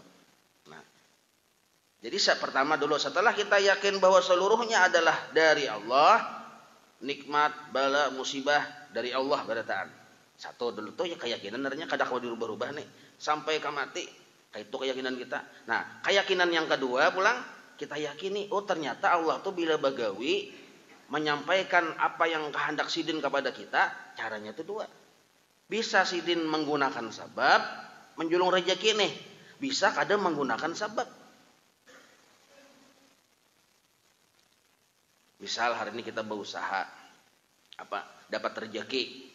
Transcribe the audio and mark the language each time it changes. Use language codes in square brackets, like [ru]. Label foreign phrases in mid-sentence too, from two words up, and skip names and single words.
[id] Nah, jadi pertama dulu setelah kita yakin bahwa seluruhnya adalah dari Allah, nikmat, bala, musibah dari Allah berataan. [bjn] Satu dulu tuh ya keyakinan artinya kada kau dirubah-rubah nih sampai ke mati. [id] Itu keyakinan kita. Nah, keyakinan yang kedua pulang kita yakini, [bjn] oh ternyata Allah tuh bila bagawi menyampaikan apa yang kehendak Sidin kepada kita, caranya itu 2. Bisa sidin menggunakan sabab menjulung rezeki nih. [id] Bisa kadang menggunakan sabab. Misal hari ini kita berusaha dapat rezeki.